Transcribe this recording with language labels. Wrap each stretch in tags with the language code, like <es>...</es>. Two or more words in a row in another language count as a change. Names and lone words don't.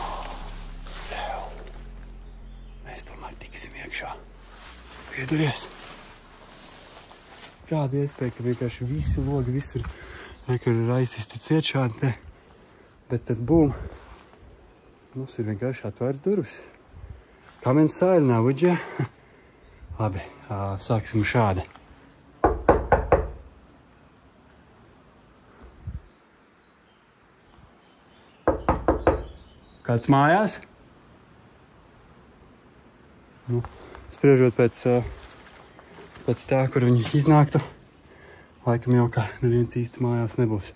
<lv>Mēs tomēr tiksim iekšā. Piedaries. Kāda iespēja, ka vienkārši visi logi visur ir aizsisti ciet šādi te. Bet tad bum. Mums ir vienkārši atvērts durvis.</lv> <en>Come inside now, would you?</en> <lv>Labi, sāksim šādi. Kāds mājās? Nu, spriežot pēc tā, kur viņi iznāktu, laikam jau kā neviens īsti mājās nebūs.</lv>